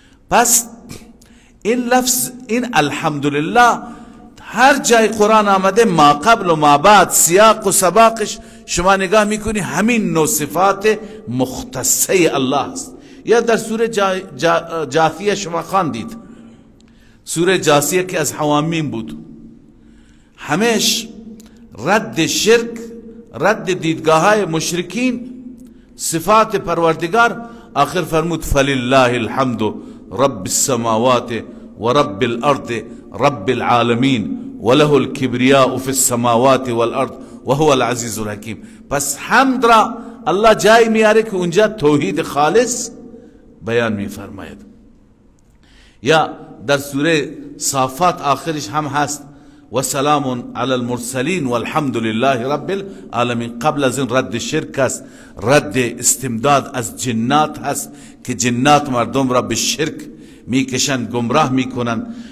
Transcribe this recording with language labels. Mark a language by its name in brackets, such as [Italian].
[Persian] پس این لفظ این الحمدلله هر جای قرآن آمده ما قبل و ما بعد سیاق و سباقش شما نگاه میکنی همین نوع صفات مختصه الله است. یا در سوره جاثیه شما خواندید، سوره جاثیه که از حوامیم بود، همش رد شرک، رد دیدگاه های مشرکین، صفات پروردگار. آخر فرمود [Arabic] فلله الحمد رب السماوات و رب الارض رب العالمین وله الكبریاء في السماوات والارض وهو العزیز الحکیم. [Persian] پس حمد را الله جای میاره که اونجا توحید خالص بیان میفرماید. یا در سوره صافات آخرش هم هست [Arabic] و سلام علی المرسلین والحمد لله رب العالمین. [Persian] قبل از این رد شرک است، رد استمداد از جنات هست که جنات مردم را به شرک میکشند، گمراه میکنند.